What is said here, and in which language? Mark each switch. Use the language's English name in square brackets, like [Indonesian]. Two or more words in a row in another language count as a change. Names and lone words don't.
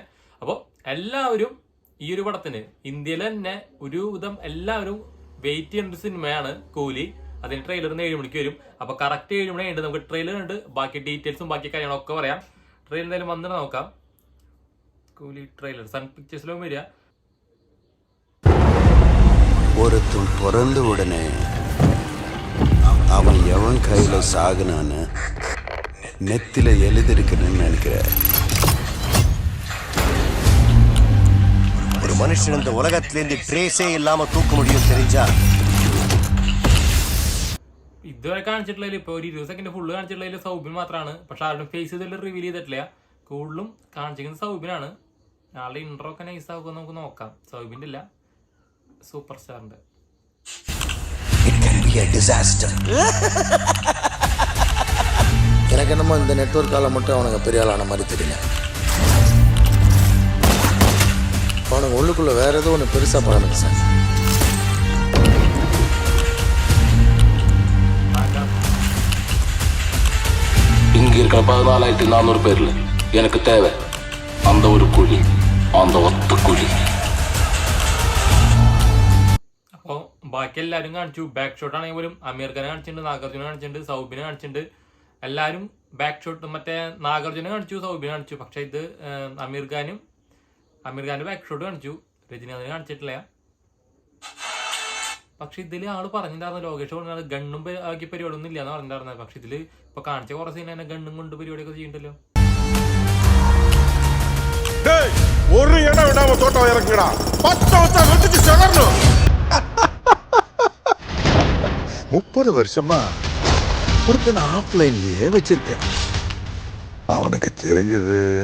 [Malayalam] അപ്പോൾ എല്ലാവരും ഈ ഒരു പടത്തിന് ഇന്ത്യയിൽ തന്നെ ഒരു വിധം എല്ലാവരും വെയിറ്റ് ചെയ്യുന്ന ഒരു സിനിമയാണ് കൂലി. അതിന് ട്രെയിലറിന് 7 മണിക്ക് വരും. അപ്പൊ കറക്റ്റ് 7 മണി ഉണ്ട്. നമുക്ക് ട്രെയിലർ ഉണ്ട്, ബാക്കി ഡീറ്റെയിൽസും ബാക്കി കാര്യങ്ങളൊക്കെ പറയാം. ട്രെയിലർ എന്തായാലും വന്നിട്ട് നോക്കാം. കൂലി ട്രെയിലർ സൺ പിക്ചേഴ്സിലും വരിക. [Tamil] ஒருத்தன் பிறந்த உடனே அவன் எவன் கையில சாகுனான்னு நெத்தில எழுதிருக்கணும்னு நினைக்கிறேன். ஒரு மனுஷன் இந்த உலகத்திலேருந்து ட்ரேஸே இல்லாம தூக்க முடியும் தெரிஞ்சா. [Malayalam] ഇതുവരെ കാണിച്ചിട്ടുള്ളതിൽ ഇപ്പൊ ഒരു 20 സെക്കൻഡ് ഫുള്ള് കാണിച്ചിട്ടുള്ളതിൽ സൗബിൻ മാത്രമാണ്. പക്ഷെ ആരുടെ ഫേസ് ഇതിൽ റിവീൽ ചെയ്തിട്ടില്ല. കൂടുതലും കാണിച്ചിരിക്കുന്നത് സൗബിനാണ്. ആളുടെ ഇൻട്രോ ഒക്കെ നൈസ് ആകുമ്പോൾ നമുക്ക് നോക്കാം. സൗബിന്റെ ഇല്ല, സൂപ്പർ സ്റ്റാറിന്റെ. [Tamil] எனக்கு என்னமோ இந்த நெட்வொர்க்கால மட்டும் அவனுங்க பெரிய ஆளான மாதிரி தெரியல. அவனுங்க உள்ளுக்குள்ள வேற ஏதோ ஒன்று பெருசா பண்ணணும் சார். இங்க இருக்கிற 14,400 பேர்ல எனக்கு தேவை அந்த ஒரு குழி, அந்த ஒத்த குழി. [Malayalam] അപ്പോൾ ബാക്കി എല്ലാവരും കാണിച്ചു. [English] back shot [Malayalam] ആണെങ്കിൽ പോലും അമീർ ഖാനെ കാണിച്ചിട്ടുണ്ട്, നാഗാർജുന കാണിച്ചിട്ടുണ്ട്, സൗബിനെ കാണിച്ചിട്ടുണ്ട്. എല്ലാവരും [English] back shot [Malayalam] മറ്റേ നാഗാർജുന കാണിച്ചു, സൗബിനെ കാണിച്ചു. പക്ഷെ ഇത് അമീർ ഖാന്റെ [English] back shot [Malayalam] കാണിച്ചു, രജനീകാന്തിനെ കാണിച്ചിട്ടില്ല. പക്ഷെ ഇതിൽ ആള് പറഞ്ഞിട്ടുണ്ടായിരുന്നു, ലോകേഷ് പറഞ്ഞാൽ ഗണ്ണും ആക്കി പരിപാടിയൊന്നും ഇല്ലാന്ന് പറഞ്ഞിട്ടുണ്ടായിരുന്നത്. പക്ഷെ ഇതില് ഇപ്പൊ കാണിച്ച കുറെ സീൻ തന്നെ ഗണ്ണും കൊണ്ട് പരിപാടിയൊക്കെ ചെയ്യണ്ടല്ലോ. [Tamil] ஒரு இடம் விடாம தோட்டம் இறக்குடா. 30 வருஷமா ஒருத்தன் ஆஃப்லைன்லயே வச்சிருக்கேன். அவனுக்கு தெரிஞ்சது